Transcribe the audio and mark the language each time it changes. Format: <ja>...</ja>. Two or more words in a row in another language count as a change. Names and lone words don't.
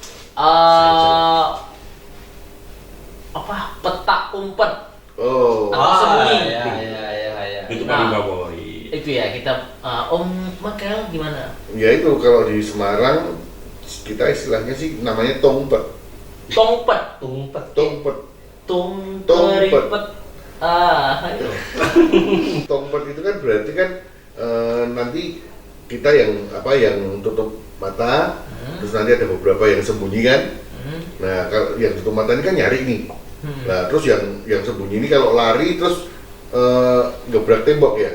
<id>Apa? Petak umpet. Oh. Atau sembunyi. Ya. Itu paling Nah. favorit. Itu ya kita. Om Makel gimana? Ya itu kalau di Semarang kita istilahnya sih namanya tongpet. Tongpet. Tumpet. Tongpet. Tongperipet. Ayo. Tongpet itu kan berarti kan nanti kita yang tutup mata, terus nanti ada beberapa yang sembunyi kan. Nah kalau yang tutup mata ini kan nyari nih. Nah terus yang sembunyi ini kalau lari terus gebrak tembok ya.</id>